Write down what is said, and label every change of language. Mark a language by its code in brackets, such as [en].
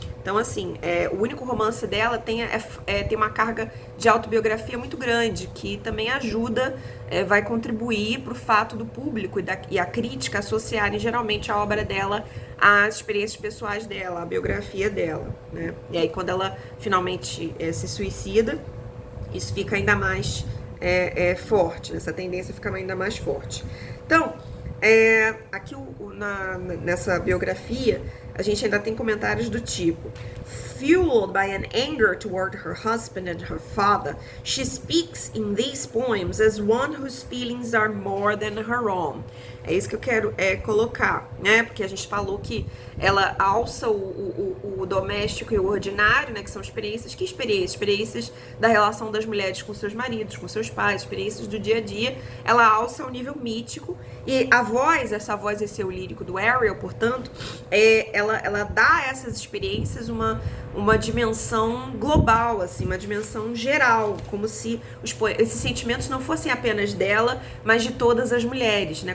[pt] Então, assim, o único romance dela tem uma carga de autobiografia muito grande, que também ajuda, vai contribuir para o fato do público e a crítica associarem geralmente a obra dela às experiências pessoais dela, à biografia dela, né? E aí, quando ela finalmente se suicida, isso fica ainda mais forte, essa tendência fica ainda mais forte. Então, aqui nessa biografia, a gente ainda tem comentários do tipo: [en] fueled by an anger toward her husband and her father, she speaks in these poems as one whose feelings are more than her own. [pt] É isso que eu quero colocar, né? Porque a gente falou que ela alça o doméstico e o ordinário, né? Que são experiências. Que experiências? Experiências da relação das mulheres com seus maridos, com seus pais, experiências do dia a dia. Ela alça ao nível mítico. E a voz, esse eu lírico do Ariel, portanto, ela dá a essas experiências uma dimensão global, assim, uma dimensão geral, como se esses sentimentos não fossem apenas dela, mas de todas as mulheres, né?